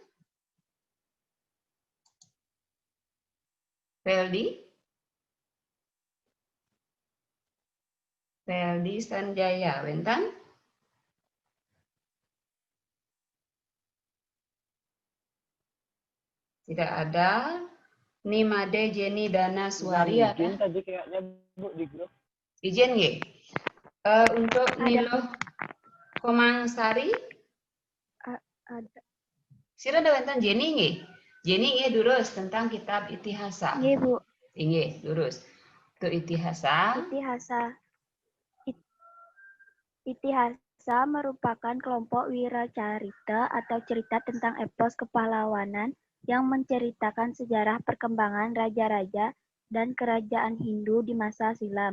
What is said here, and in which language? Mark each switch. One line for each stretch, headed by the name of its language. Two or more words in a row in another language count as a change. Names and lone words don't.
Balinese: Feldi Senjaya wenten?
Indonesian: Tidak ada. Nimade Jenny Dana Suari ada. Izin tadi kayaknya Bu di grup. Izin nggih? Untuk Nilo Komang Sari? Ada. Sira ada wenten Jenny nggih? Jenny
Balinese: nggih durus
Indonesian: tentang kitab Itihasa.
Balinese: Nggih, Bu. Nggih, durus.
Indonesian: Untuk Itihasa. Itihasa merupakan kelompok wiracarita atau cerita tentang epos kepahlawanan yang menceritakan sejarah perkembangan raja-raja dan kerajaan Hindu di masa silam.